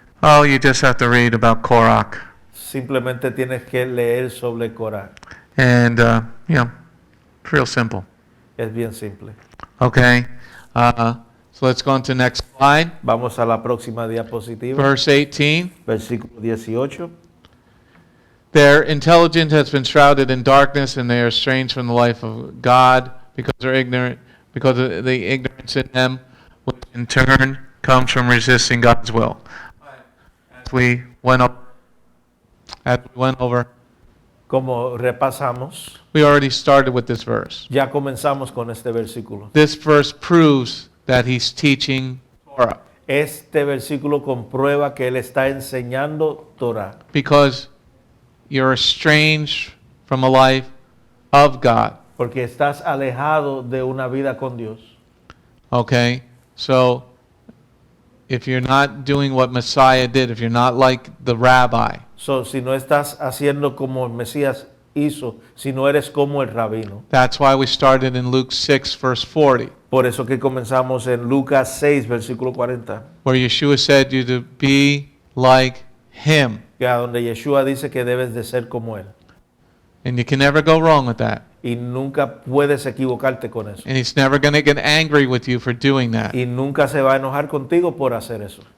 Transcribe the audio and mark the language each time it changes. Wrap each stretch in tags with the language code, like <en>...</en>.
<en>Oh, you just have to read about Korach.</en> <es>Simplemente tienes que leer sobre Corá.</es> <en>And, it's real simple.</en> <es>Es bien simple.</es> <en>Okay? So let's go on to the next slide.</en> <es>Vamos a la próxima diapositiva.</es> <en>Verse 18.</en> <es>Versículo 18.</es> <en>Their intelligence has been shrouded in darkness, and they are estranged from the life of God because they're ignorant, because of the ignorance in them, which in turn comes from resisting God's will. As we went over,</en> <es>Como repasamos,</es> <en>we already started with this verse.</en> <es>ya comenzamos con este versículo.</es> <en>This verse proves that he's teaching Torah,</en> <es>Este versículo comprueba que él está enseñando Torah,</es> <en>because you're estranged from a life of God.</en> <es>porque estás alejado de una vida con Dios.</es> <en>Okay? So, if you're not doing what Messiah did, if you're not like the rabbi,</en> <es>So, si no estás haciendo como el Mesías hizo, si no eres como el rabino.</es> <en>that's why we started in Luke 6, verse 40,</en> <es>Por eso que comenzamos en Lucas 6, versículo 40,</es> <en>where Yeshua said you to be like him.</en> <es>que a donde Yeshua dice que debes de ser como él.</es> <en>And you can never go wrong with that.</en> <es>Y nunca puedes equivocarte con eso.</es> <en>And he's never going to get angry with you for doing that.</en> <es>Y nunca se va a enojar contigo por hacer eso.</es>